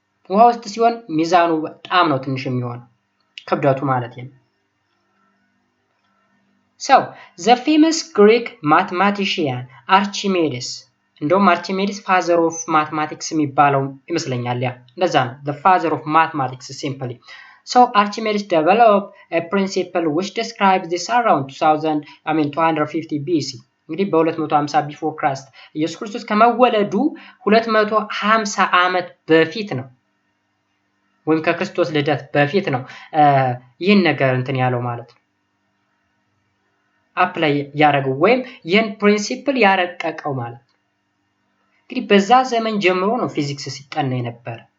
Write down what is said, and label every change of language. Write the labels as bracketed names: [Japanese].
[Amharic] ውሃ ውስጥ ሲሆን ሚዛኑ በጣም ነው ትንሽ የሚሆነው ክብደቱ ማለት ነው [English] So the famous Greek mathematician Archimedes [Amharic] እንደውም አርቺሜዲስ ፋዘር ኦፍ ማትማቲክስ የሚባለው ይመስለኛል። ያ እንደዛ ነው። [English] the father of mathematics simply. So Archimedes developed a principle which describes this around 250 BC. [Amharic] እንግዲህ በ250 ቢፎር ክራይስት ኢየሱስ ክርስቶስ ከመወለዱ 250 ዓመት በፊት ነው ወይም ከክርስቶስ ልደት በፊት ነው ይህን ነገር እንትን ያለው ማለት ነው አፕላይ ያደረገው ወይም ይህን ፕሪንሲፕል ያረቀቀው ማለት ነው። እንግዲህ በዛ ዘመን ጀምሮ ነው ፊዚክስ ሲጠና የነበረ።